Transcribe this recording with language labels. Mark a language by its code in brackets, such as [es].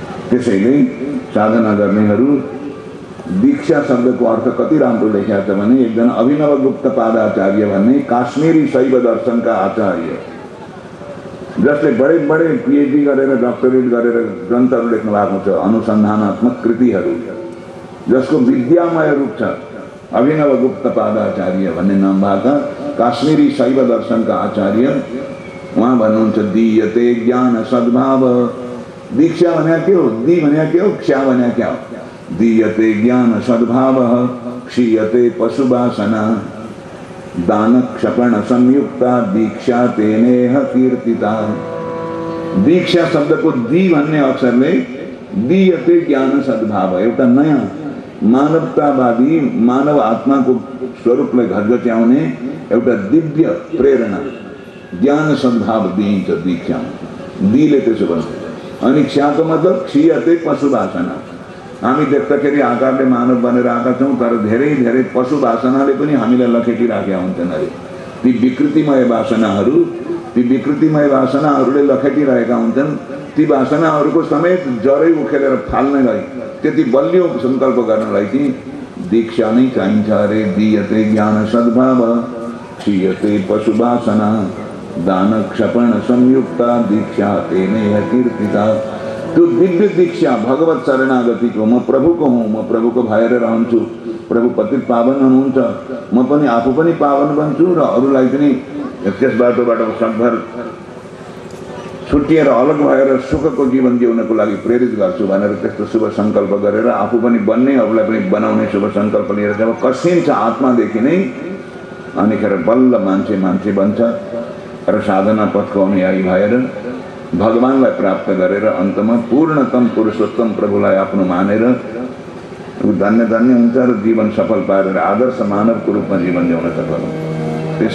[ne] त्यसैले साधना गर्नेहरू दीक्षा शब्दको अर्थ कति राम्रो लेखेको छ भने एकजना अभिनव गुप्त पादाचार्य भन्ने काश्मीरी शैव दर्शनका आचार्य, जसले बडे बडे पिएचडी गरेर डक्टरेट गरेर ग्रन्थहरू लेख्नु भएको छ, अनुसन्धानात्मक कृतिहरू, जसको विद्यामय रूप छ। अभिनव गुप्त पादाचार्य भन्ने नाम भएका काश्मीरी शैव दर्शनका आचार्य उहाँ भन्नुहुन्छ [sa] दीयते ज्ञान सद्भाव। [ne] दीक्षा भन्या के हो, दी भन्या के हो,କ୍ଷା भन्या क्या हो? [sa] दीयते ज्ञान सद्भाव क्षीयते पशुवासना दान क्षपण संयुक्ता दीक्षा तेनेह कीर्तिता। [ne] दीक्षा शब्दको दी भन्ने अक्षरले [sa] दीयते ज्ञान सद्भाव, [ne] एउटा नयाँ मानवतावादी मानव आत्माको स्वरूपलाई घचघच्याउने एउटा दिव्य प्रेरणा ज्ञान सद्भाव दिइन्छ दीक्षामा। दीले त्यसो भन्छ। अनि क्षाको मतलब [sa] क्षीयते पशुवासना। [ne] हामी देख्दाखेरि आकारले मानव बनेर आएका छौँ, तर धेरै धेरै पशु वासनाले पनि हामीलाई लखेटिराखेका हुन्छन् अरे। ती विकृतिमय वासनाहरूले लखेटिरहेका हुन्छन्। ती वासनाहरूको समेत जरै उखेलेर फाल्नलाई, त्यति बलियो सङ्कल्प गर्नलाई कि दीक्षा नै चाहिन्छ अरे। [sa] दीयते ज्ञान सद्भाव क्षीयते पशुवासना दान क्षपण संयुक्ता दीक्षा तेनेह कीर्तिता। [ne] त्यो दिव्य दीक्षा भगवत शरणागतिको, म प्रभुको हुँ, म प्रभुको भएर रहन्छु, प्रभु पति पावन हुनुहुन्छ, म पनि आफू पनि पावन बन्छु र अरूलाई पनि त्यस बाटोबाट सकभर छुट्टिएर अलग भएर सुखको जीवन जिउनको लागि प्रेरित गर्छु भनेर त्यस्तो शुभ सङ्कल्प गरेर आफू पनि बन्ने, अरूलाई पनि बनाउने शुभ सङ्कल्प लिएर जब कसिन्छ आत्मादेखि नै, अनिखेर बल्ल मान्छे बन्छ र साधना पथको अनुयायी भएर भगवानलाई प्राप्त गरेर अन्तमा पूर्णतम पुरुषोत्तम प्रभुलाई आफ्नो मानेर धन्य धन्य हुन्छ र जीवन सफल पारेर आदर्श मानवको रूपमा जीवन जिउन सफल हुन्छ।